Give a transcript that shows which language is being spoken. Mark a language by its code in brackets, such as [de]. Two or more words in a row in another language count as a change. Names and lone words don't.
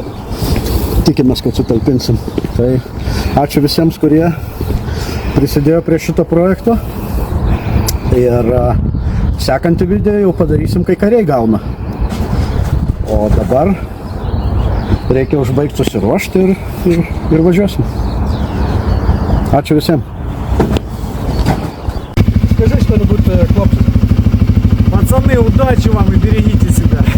[lt] Tikimės, kad sutalpinsim. Tai ačiū visiems, kurie prisidėjo prie šito projekto. Ir sekantį video jau padarysim, kai kariai gauna. O dabar reikia užbaigti susiruošti ir važiuosim. Ačiū visiems. [ru] Скажи что-нибудь, хлопцы. Пацаны, удачи вам и берегите себя.